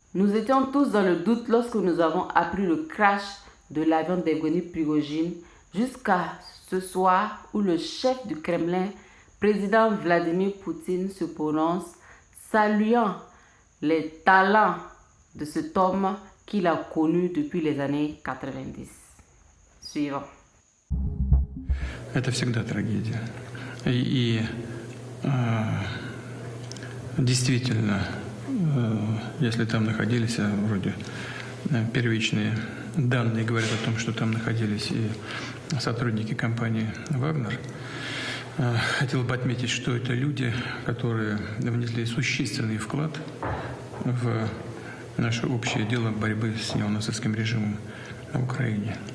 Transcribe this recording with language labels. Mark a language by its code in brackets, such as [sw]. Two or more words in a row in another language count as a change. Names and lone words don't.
[fr] Nous étions tous dans le doute lorsque nous avons appris le crash de l'avion d'Evgeny Prigojine jusqu'à ce soir où le chef du Kremlin, président Vladimir Poutine, se prononce, saluant les talents de cet homme qu'il a connu depuis les années 90. Suivant. [ru] Это всегда трагедия. И действительно, если там находились, вроде первичные данные говорят о том, что там находились и сотрудники компании «Вагнер», хотел бы отметить, что это люди, которые внесли существенный вклад в наше общее дело борьбы с неонацистским режимом на Украине.